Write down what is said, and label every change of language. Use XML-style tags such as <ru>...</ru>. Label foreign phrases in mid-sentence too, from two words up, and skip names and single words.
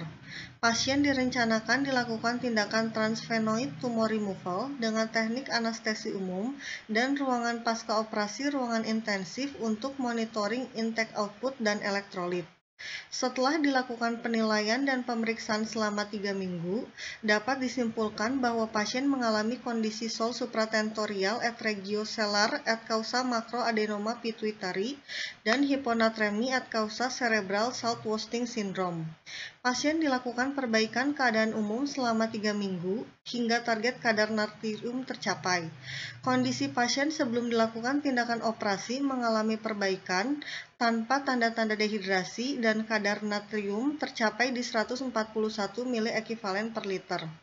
<id>Pasien direncanakan dilakukan tindakan</id> <en>transvenoid tumor removal</en> <id>dengan teknik anestesi umum dan ruangan pasca operasi ruangan intensif untuk</id> <en>monitoring intake output</en> <id>dan elektrolit. Setelah dilakukan penilaian dan pemeriksaan selama 3 minggu, dapat disimpulkan bahwa pasien mengalami kondisi sol supratentorial et regioselar</id> <la>et causa</la> <id>makroadenoma pituitary dan hiponatremi</id> <la>et causa</la> <en>cerebral Southwasting syndrome.</en> <id>Pasien dilakukan perbaikan keadaan umum selama 3 minggu hingga target kadar natrium tercapai. Kondisi pasien sebelum dilakukan tindakan operasi mengalami perbaikan tanpa tanda-tanda dehidrasi dan kadar natrium tercapai di 141 ml per liter.</id>